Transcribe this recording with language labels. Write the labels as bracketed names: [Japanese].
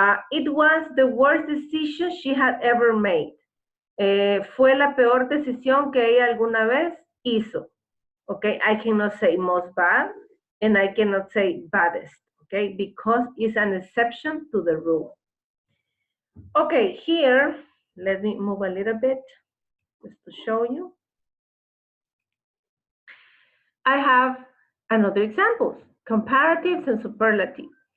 [English] It was the worst decision she had ever made. [Spanish] Fue la peor decisión que ella alguna vez hizo. [English] Okay, I cannot say most bad and I cannot say baddest. okay, because it's an exception to the rule. Okay, here, let me move a little bit just to show you. I have another examples, comparatives and superlatives.